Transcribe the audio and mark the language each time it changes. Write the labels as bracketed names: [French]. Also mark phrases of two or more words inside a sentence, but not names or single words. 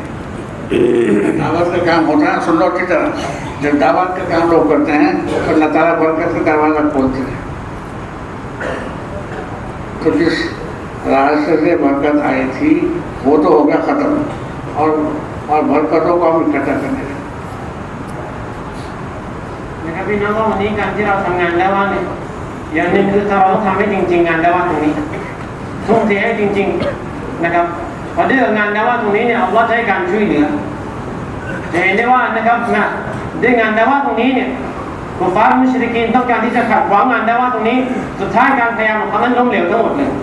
[Urdu] دعوت کا کام ہوتا ہے، سن لو کی طرح، جب دعوت کا کام لوگ کرتے ہیں تو اللہ تعالیٰ برکت کا دروازہ کھولتے ہیں. تو جس راستے سے برکت آئی تھی وہ تو ہو گیا ختم، اور برکتوں کو ہم اکٹھا کرنے لگے. [Thai] นะครับพี่น้องว่าวันนี้การที่เราทำงานแล้วว่าเนี่ยอย่างหนึ่งคือเราต้องทำให้จริงๆงานแล้วว่าตรงนี้ทุ่มเทให้จริงๆนะครับพอด้วยงานแล้วว่าตรงนี้เนี่ยอัลเลาะห์จะให้การช่วยเหลือจะเห็นได้ว่านะครับด้วยงานแล้วว่าตรงนี้เนี่ยกุฟาร์มุชริกีนต้องการที่จะขัดขวางงานแล้วว่าตรงนี้สุดท้ายการพยายามของเขานั้นล้มเหลวทั้งหมดเลย